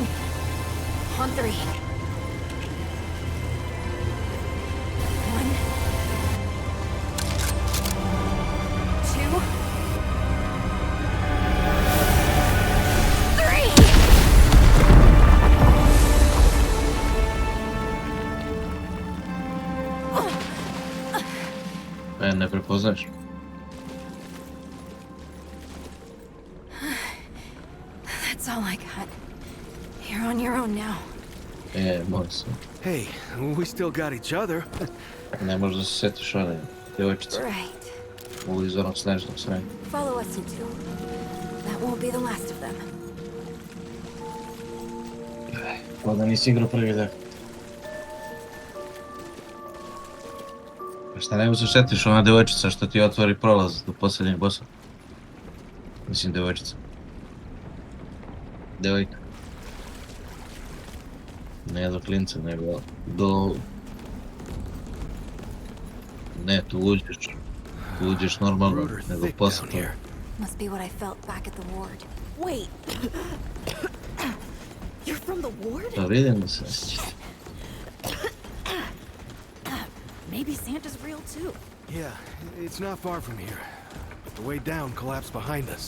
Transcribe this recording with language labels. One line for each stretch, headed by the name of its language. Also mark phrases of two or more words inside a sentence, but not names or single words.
English: On 3. 1, 2, 3!
Serbian: Ne prepoznaš?
English: That's all I got. You're on your own now.
Serbian: Mora se.
English: Hey, we still got each other.
Serbian: Ne možeš da se setiš one djevojčice
English: Right.
Serbian: iz onog snežnog sranja.
English: Follow us into. That won't be the last of them.
Serbian: Kao da nisi igrao prvi dek. Šta ne možeš se setiš ona djevojčica što ti otvori prolaz do posljednjeg bossa? Mislim djevojčica. Djevojka. Ne do klinca, nego do... Ne, tu uđeš normalno, nego posle toga.
English: Must be what I felt back at the ward. Wait. You're from the ward?
Serbian: Da vidim da se...
English: Maybe Santa's real too. Yeah, it's not far from here. But the way down collapsed behind us.